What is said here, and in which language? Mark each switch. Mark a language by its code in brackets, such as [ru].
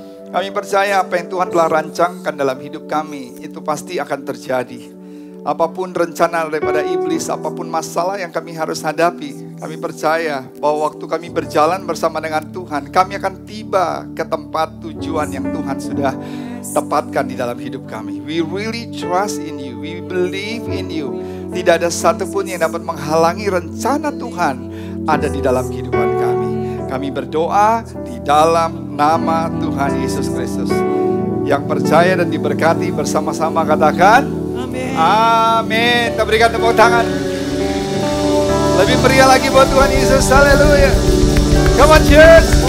[id] Kami percaya apa yang Tuhan telah rancangkan dalam hidup kami, itu pasti akan terjadi. Apapun rencana daripada iblis, apapun masalah yang kami harus hadapi, kami percaya bahwa waktu kami berjalan bersama dengan Tuhan, kami akan tiba ke tempat tujuan yang Tuhan sudah tepatkan di dalam hidup kami. [en] We really trust in you, we believe in you. [id] Tidak ada satupun yang dapat menghalangi rencana Tuhan ada di dalam kehidupan kami. Kami berdoa di dalam nama Tuhan Yesus Kristus. Yang percaya dan diberkati bersama-sama katakan amin. Amin. Kita berikan tepuk tangan. Lebih meriah lagi buat Tuhan Yesus. Haleluya. [en] Come on church.